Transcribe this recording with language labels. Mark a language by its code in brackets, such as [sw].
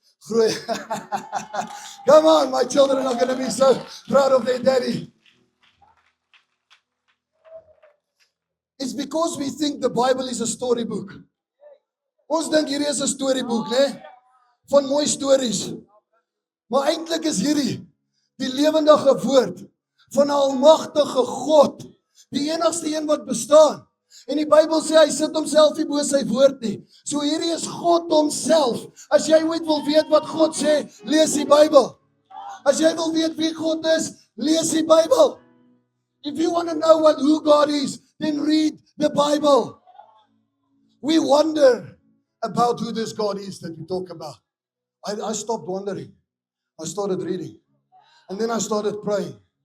[en] Come on, my children are going to be so proud of their daddy. It's because we think the Bible is a storybook. [af] Ons dink hierdie is 'n storieboek, né? Van mooi stories. Maar eintlik is hierdie die lewendige woord van 'n almagtige God, die enigste een wat bestaan. En die Bybel sê hy sit homself nie bo sy woord nie. So hierdie is God homself. As jy ooit wil weet wat God sê, lees die Bybel. As jy wil weet wie God is, lees die Bybel. [en] If you want to know who God is, then read the Bible. We wonder about who this God is that we talk about. I stopped wondering. I started reading. And then I started praying.